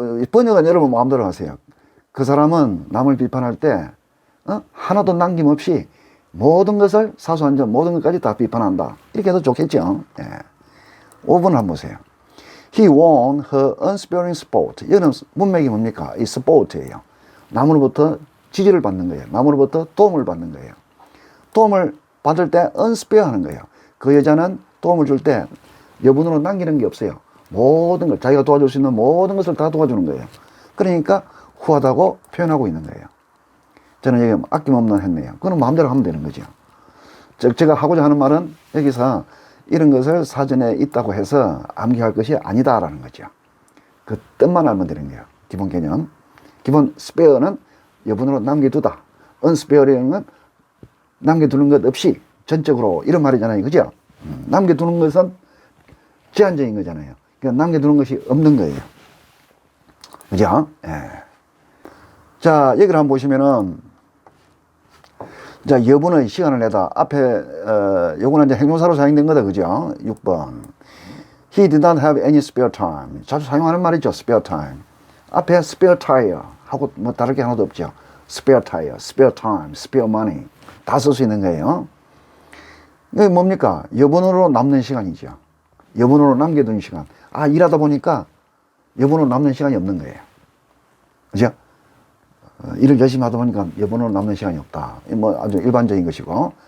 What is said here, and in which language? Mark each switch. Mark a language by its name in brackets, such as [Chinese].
[Korean] 번역은 여러분 마음대로 하세요. 그 사람은 남을 비판할 때, 하나도 남김없이 모든 것을 사소한 점, 모든 것까지 다 비판한다. 이렇게 해도 좋겠죠. 예. 5번 한번 보세요. [English] He won her unsparing support. [Korean] 이거는 문맥이 뭡니까? 이 support예요. 남으로부터 지지를 받는 거예요. 남으로부터 도움을 받는 거예요. 도움을 받을 때 unspare 하는 거예요. 그 여자는 도움을 줄 때 여분으로 남기는 게 없어요. 모든 걸, 자기가 도와줄 수 있는 모든 것을 다 도와주는 거예요. 그러니까 후하다고 표현하고 있는 거예요. 저는 여기 아낌없는 했네요. 그건 마음대로 하면 되는 거죠. 즉, 제가 하고자 하는 말은 여기서 이런 것을 사전에 있다고 해서 암기할 것이 아니다라는 거죠. 그 뜻만 알면 되는 거예요. 기본 개념. 기본 spare는 여분으로 남겨두다. unsparing은 남겨두는 것 없이 전적으로 이런 말이잖아요. 그죠? 남겨두는 것은 제한적인 거잖아요. 그러니까 남겨두는 것이 없는 거예요. 그죠? 예. 자, 여기를 한번 보시면은, 자, 여분의 시간을 내다. 앞에, 요거는 이제 행동사로 사용된 거다. 그죠? 6번. [English] He did not have any spare time. [Korean] 자주 사용하는 말이죠. spare time. 앞에 spare tire 하고 뭐 다를 게 하나도 없죠. [English] spare tire, spare time, spare money. [Korean] 다 쓸 수 있는 거예요. 이게 뭡니까? 여분으로 남는 시간이죠. 여분으로 남겨둔 시간. 아, 일하다 보니까 여분으로 남는 시간이 없는 거예요. 그죠? 일을 열심히 하다 보니까 여분으로 남는 시간이 없다. 뭐 아주 일반적인 것이고.